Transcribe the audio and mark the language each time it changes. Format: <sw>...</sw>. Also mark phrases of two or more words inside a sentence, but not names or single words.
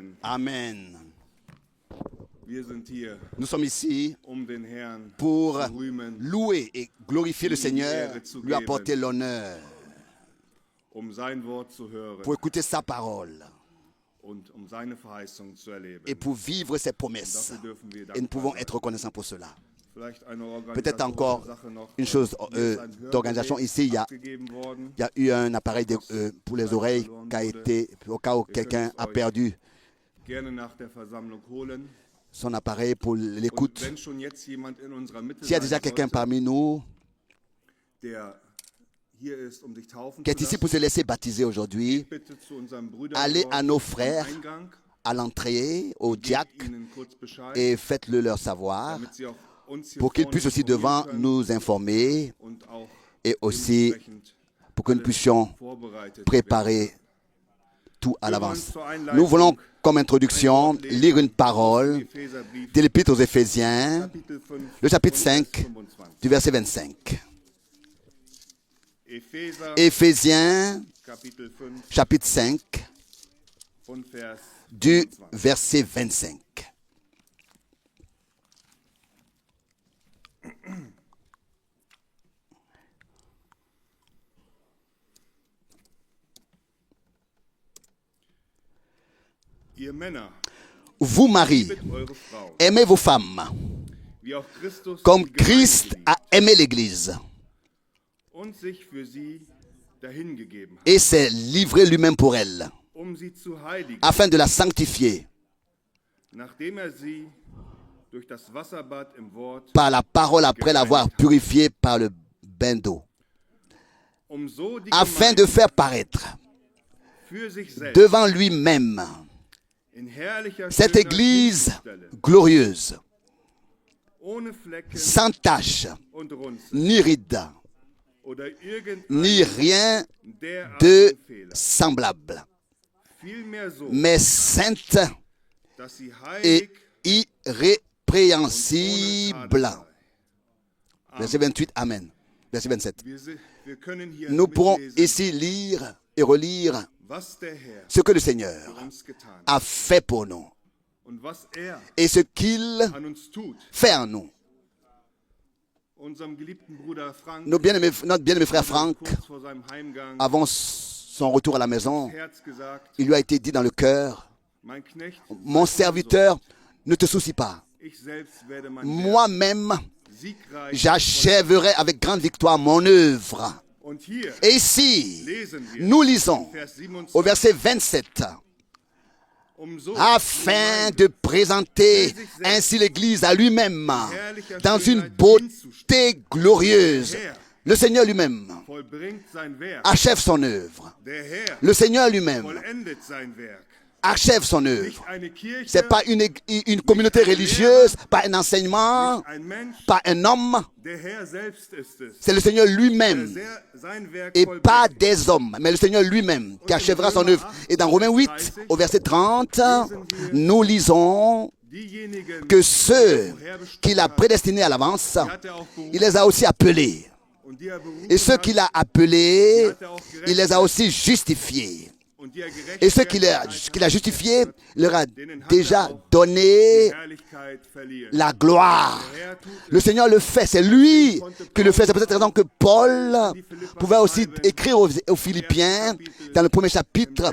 <de>Amen. Wir sind hier,</de> <fr>Nous sommes ici</fr> <de>den Herrn</de> <fr>pour</fr> <de>zu rühmen,</de> <fr>louer et glorifier le</fr> <de>Ihm die</de> <fr>Seigneur,</fr> <de>Ehre zu</de> <fr>lui apporter</fr> <de>geben.</de> <fr>l'honneur,</fr> <de>sein Wort zu hören</de> <fr>pour écouter sa parole</fr> <de>und seine Verheißung zu erleben.</de> <fr>et pour vivre ses promesses.</fr> <de>Dafür dürfen wir</de> <fr>Et nous</fr> <de>dankbar</de> <fr>pouvons</fr> <de>sein.</de> <fr>être reconnaissants pour cela.</fr> <de>Vielleicht eine</de> <fr>Peut-être encore</fr> <de>organisatorische Sache noch.</de> <fr>une chose</fr> <de>Mir ist ein</de> <fr>d'organisation</fr> <de>Hörgerät</de> <fr>ici. Il</fr> <de>abgegeben worden.</de> <fr>y a eu un appareil pour les oreilles qui a été, au cas où quelqu'un a perdu</fr> <de>Gerne nach der Versammlung holen.</de> <fr>son appareil pour</fr> <de>Und</de> <fr>l'écoute.</fr> <de>wenn schon jetzt jemand in unserer Mitte</de> <fr>S'il y a</fr> <de>sein</de> <fr>déjà quelqu'un</fr> <de>sollte,</de> <fr>parmi nous</fr> <de>der hier ist, sich taufen</de> <fr>qui est</fr> <de>zu</de> <fr>ici pour se laisser baptiser aujourd'hui,</fr> <de>bitte zu unseren Brüdern</de> <fr>allez</fr> <de>dort</de> <fr>à nos</fr> <de>am</de> <fr>frères</fr> <de>Eingang,</de> <fr>à l'entrée, au</fr> <de>gebt</de> <fr>diacre,</fr> <de>ihnen kurz Bescheid,</de> <fr>et faites-le leur savoir</fr> <de>damit sie auch uns hier</de> <fr>pour qu'ils</fr> <de>vorne</de> <fr>puissent aussi</fr> <de>informieren</de> <fr>devant</fr> <de>können</de> <fr>nous informer</fr> <de>und auch</de> <fr>et aussi</fr> <de>dementsprechend</de> <fr>pour que nous puissions</fr> <de>vorbereitet werden.</de> <fr>préparer tout à l'avance. Nous voulons, comme introduction, lire une parole</fr> <de>Epheserbrief,</de> <fr>de l'Épître aux Éphésiens,</fr> <de>Kapitel 5,</de> <fr>le chapitre</fr> <de>und Vers</de> <fr>5,</fr> <de>25.</de> <fr>du verset 25.</fr> <de>Epheser,</de> <fr>Éphésiens,</fr> <de>Kapitel 5</de> <fr>chapitre 5,</fr> <de>und Vers</de> <fr>du</fr> <de>25.</de> <fr>verset 25.</fr> <de>Ihr Männer,</de> <fr>Vous, maris,</fr> <de>liebet eure Frauen,</de> <fr>aimez vos femmes,</fr> <de>wie auch Christus</de> <fr>comme</fr> <de>die Gemeinde</de> <fr>Christ</fr> <de>geliebt</de> <fr>a aimé l'Église</fr> <de>und sich für sie dahingegeben hat,</de> <fr>et s'est livré lui-même pour elle,</fr> <de>sie zu heiligen,</de> <fr>afin de la sanctifier</fr> <de>nachdem sie durch das Wasserbad im Wort,</de> <fr>par la parole après l'avoir purifiée par le bain d'eau,</fr> <de>so die</de> <fr>afin de</fr> <de>Gemeinde</de> <fr>faire paraître</fr> <de>für sich selbst</de> <fr>devant lui-même</fr> <de>in herrlicher</de> <fr>cette</fr> <de>schöner</de> <fr>Église</fr> <de>hinzustellen,</de> <fr>glorieuse,</fr> <de>ohne Flecken</de> <fr>sans tache,</fr> <de>und Runzeln</de> <fr>ni ride,</fr> <de>oder irgendein</de> <fr>ni rien</fr> <de>derartigen</de> <fr>de</fr> <de>Fehler,</de> <fr>semblable,</fr> <de>vielmehr so,</de> <fr>mais sainte</fr> <de>dass sie</de> <fr>et</fr> <de>heilig</de> <fr>irrépréhensible. Verset 28, Amen. Verset 27.</fr> <de>wir können hier</de> <fr>Nous pourrons</fr> <de>mitlesen,</de> <fr>ici lire et relire</fr> <de>was der Herr</de> <fr>ce que le Seigneur</fr> <de>für uns getan hat</de> <fr>a fait pour nous</fr> <de>und was</de> <fr>et ce qu'il</fr> <de>an uns tut.</de> <fr>fait en nous.</fr> <de>Unserem geliebten Bruder Frank,</de> <fr>Notre bien-aimé frère Franck,</fr> <de>kurz vor seinem Heimgang,</de> <fr>avant son retour à la maison,</fr> <de>Herz gesagt,</de> <fr>il lui a été dit dans le cœur,</fr> <de>mein Knecht,</de> <fr>mon serviteur, ne te soucie pas.</fr> <de>ich selbst werde mein</de> <fr>Moi-même,</fr> <de>siegreich.</de> <fr>j'achèverai avec grande victoire mon œuvre.</fr> <de>Und hier</de> <fr>Et ici,</fr> <de>lesen wir</de> <fr>nous lisons</fr> <de>Vers 27,</de> <fr>au verset 27,</fr> <de>so</de> <fr>afin de présenter ainsi l'Église à lui-même dans une beauté glorieuse. Le Seigneur lui-même</fr> <de>vollbringt sein Werk.</de> <fr>achève son œuvre.</fr> <de>Der Herr</de> <fr>Le Seigneur lui-même</fr> <de>vollendet sein Werk.</de> <fr>achève son</fr> <de>Nicht</de> <fr>œuvre.</fr> <de>eine Kirche,</de> <fr>Ce n'est pas une communauté religieuse, pas un enseignement,</fr> <de>nicht ein Mensch,</de> <fr>pas un homme.</fr> <de>der Herr selbst ist es.</de> <fr>C'est le Seigneur lui-même</fr> <de>Sein Werk</de> <fr>et pas</fr> <de>vollbringt.</de> <fr>des hommes, mais le Seigneur lui-même qui achèvera son œuvre. Et dans Romains 8, au verset 30, nous lisons</fr> <de>Diejenigen,</de> <fr>que ceux qu'il a prédestinés à l'avance,</fr> <de>hat er auch berufen,</de> <fr>il les a aussi appelés.</fr> <de>und die er berufen</de> <fr>Et ceux</fr> <de>hat,</de> <fr>qu'il a appelés, il les a aussi justifiés.</fr> <de>und die er</de> <fr>Et ceux qu'il a justifiés, il leur a déjà donné</fr> <de>Herrlichkeit verliehen.</de> <fr>la gloire.</fr> <de>Der Herr tut</de> <fr>Le Seigneur le fait, c'est lui qui le fait. C'est pour cette raison que Paul pouvait aussi écrire aux Philippiens, dans le premier chapitre,</fr>